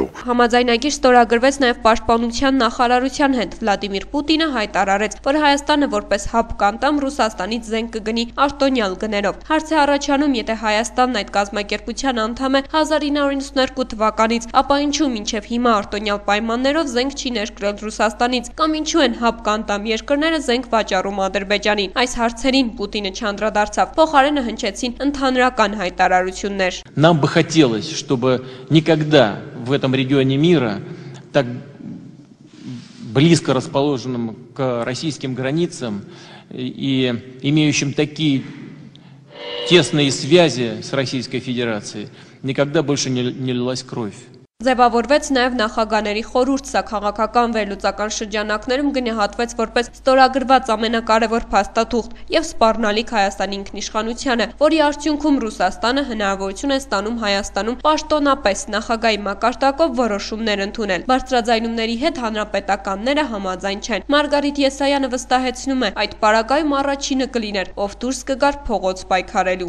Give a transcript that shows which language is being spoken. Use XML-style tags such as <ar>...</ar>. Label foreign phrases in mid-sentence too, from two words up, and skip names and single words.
<hy>Համաձայնագիր ստորագրվեց նաեւ պաշտպանության նախարարության հետ։ Վլադիմիր Պուտինը հայտարարեց, որ Հայաստանը որպես հապ կանտամ Ռուսաստանից զենք կգնի արտոնյալ գներով։ Հարց է առաջանում, եթե Հայաստանն այդ կազմակերպության անդամ է 1992 թվականից, ապա ինչու մինչև հիմա արտոնյալ պայմաններով զենք չի ներկրել Ռուսաստանից, կամ ինչու են հապ կանտամ երկրները զենք վաճառում Ադրբեջանին։ Այս հարցերին Պուտինը չանդրադարձավ, փոխարենը հնչեցին ընդհանրական հայտարարություններ։</hy> <ru>Нам бы хотелось, чтобы никогда в этом регионе мира так близко расположенным к российским границам и имеющим такие тесные связи с Российской Федерацией, никогда больше не лилась кровь.</ru> <hy>Ձևավորվեց նաև նախագաների խորհուրդ, սա քաղաքական վերլուծական շրջանակներում գնահատվեց որպես ստորագրված ամենակարևոր փաստաթուղթ եւ սպառնալիք Հայաստանի ինքնիշխանությանը, որի արդյունքում Ռուսաստանը հնարավորություն է ստանում Հայաստանում պաշտոնապես նախագահի մակարդակով որոշումներ ընդունել։ Բարձրաձայնումների հետ հանրապետականները համաձայն չեն։ Մարգարիտ Եսայանը վստահեցնում է, այդ պարագայում առաջինը կլիներ, ով դուրս կգար փողոց պայքարելու։</hy>